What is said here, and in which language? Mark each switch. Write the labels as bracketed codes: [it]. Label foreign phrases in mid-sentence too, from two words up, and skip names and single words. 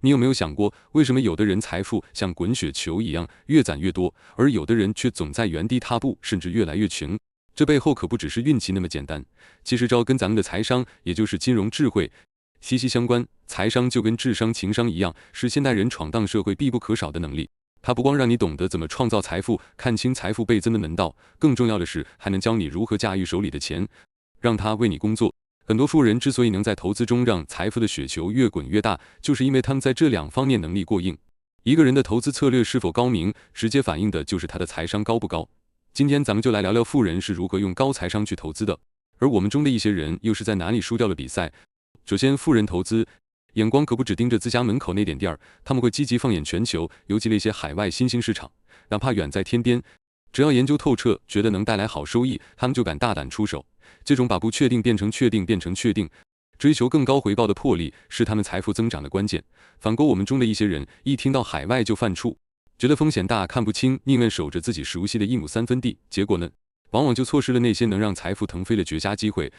[zh] 你有沒有想過，為什麼有的人財富像滾雪球一樣越攢越多，而有的人卻總在原地踏步，甚至越來越窮？這背後可不只是運氣那麼簡單，其實這跟咱們的財商，也就是金融智慧息息相關。財商就跟智商、情商一樣，是現代人闖蕩社會必不可少的能力。它不光讓你懂得怎麼創造財富，看清財富倍增的門道，更重要的是還能教你如何駕馭手裡的錢，讓它為你工作。很多富人之所以能在投資中讓財富的雪球越滾越大，就是因為他們在這兩方面能力過硬。一個人的投資策略是否高明，直接反映的就是他的財商高不高。今天咱們就來聊聊富人是如何用高財商去投資的，而我們中的一些人又是在哪裡輸掉了比賽。首先，富人投資眼光可不只盯着自家門口那點地兒，他們會積極放眼全球，尤其那些海外新興市场，哪怕遠在天邊，只要研究透徹，覺得能帶来好收益，他们就敢大膽出手。這種把不確定變成確定，變成確定，追求更高回報的魄力，是他們財富增長的關鍵。反觀我們中的一些人，一聽到海外就犯怵，覺得風險大，看不清，寧願守着自己熟悉的一畝三分地，結果呢，往往就錯失了那些能讓財富騰飛的絕佳機會。